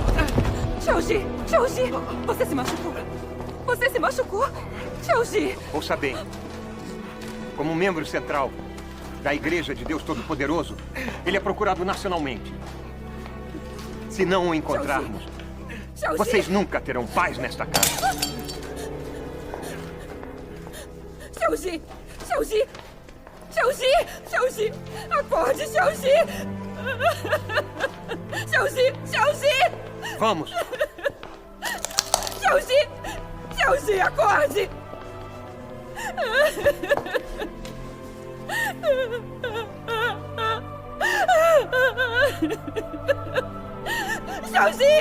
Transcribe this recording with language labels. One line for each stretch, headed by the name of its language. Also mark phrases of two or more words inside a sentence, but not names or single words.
Portuguese: Xiaojie! Xiaojie! Você se machucou? Você se machucou? Xiaojie! Ouça bem. Como membro central da Igreja de Deus Todo-Poderoso, ele é procurado nacionalmente. Se não o encontrarmos, Xiaojie! vocês nunca terão paz nesta casa. Xiaojie! Xiaojie! Xiaojie! Xiaojie! Acorde, Xiaojie! Xiaojie! Xiaojie! Vamos! Xiaojie! Xiaojie, acorde! Xiaoji!